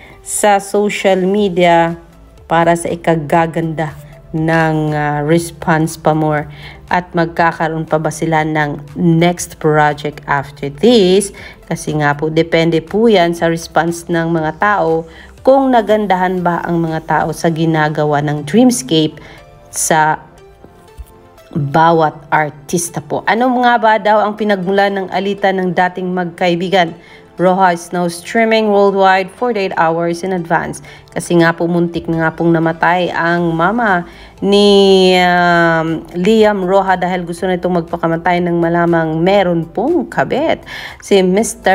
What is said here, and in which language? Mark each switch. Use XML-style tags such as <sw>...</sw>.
<tl>sa social media para sa ikagaganda ng response pa more at magkakaroon pa ba sila ng</tl> <en>next project after this,</en> <tl>kasi nga po depende po yan sa response ng mga tao kung nagandahan ba ang mga tao sa ginagawa ng Dreamscape sa bawat artista po. Ano nga ba daw ang pinagmula ng alitan ng dating magkaibigan?</tl> <en>Roja is now streaming worldwide 48 hours in advance.</en> <tl>Kasi nga po muntik na nga pong namatay ang mama ni Liam Roja dahil gusto na itong magpakamatay ng malamang meron pong kabit. Si Mr.</tl>